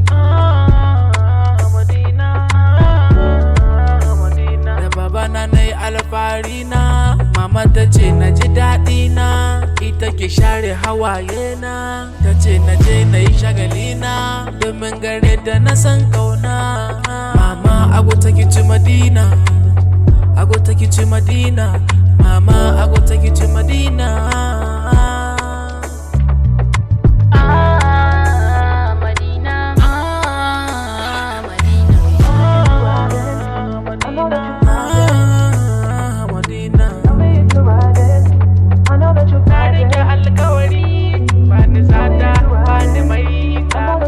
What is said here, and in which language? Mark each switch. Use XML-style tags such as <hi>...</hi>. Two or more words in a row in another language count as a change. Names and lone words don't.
<ha>Ah, Madina. Ah, Madina. Da baba na na yi alfahari. na. Mama ta ce na ji daɗi na, ita ke share hawaye na. Ta ce na je na yi shagali na, domin gare ta na san kauna. Mama,</ha> <pcm>I go take you to Medina. I go take you to Medina. Mama, I go take you to Medina.</pcm> <ha>Ah, Madina. Ah, Madina. Ah, Madina. Ah, Madina. Na riƙe alƙawari, ba ni sata, ba ni maita.</ha>